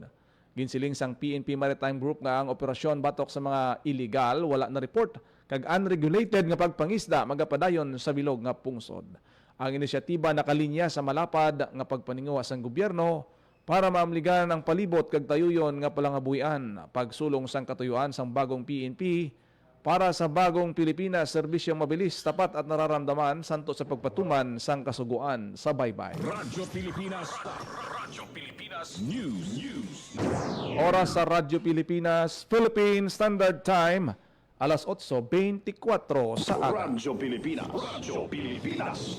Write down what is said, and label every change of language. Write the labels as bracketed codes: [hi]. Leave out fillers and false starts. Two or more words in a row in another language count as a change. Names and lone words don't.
[hil] Ginsiling sang PNP Maritime Group nga ang operasyon batok sa mga illegal, wala na report, kag unregulated nga pagpangisda magapadayon sa bilog nga pungsod. Ang inisyatiba nakalinya sa malapad nga pagpaningawa sang gobyerno para maamligan ang palibot kag tayuyon nga palangabuhian, pagsulong sang katuyuan sang bagong PNP para sa bagong Pilipinas, [tl] serbisyong mabilis, tapat at nararamdaman [hil] santo sa pagpatuman sang kasuguan sa baybay. Radyo Pilipinas. Radyo Pilipinas News. Oras sa Radyo Pilipinas, Philippine Standard Time, alas 8:24 sa aga. Radyo Pilipinas. Radyo Pilipinas.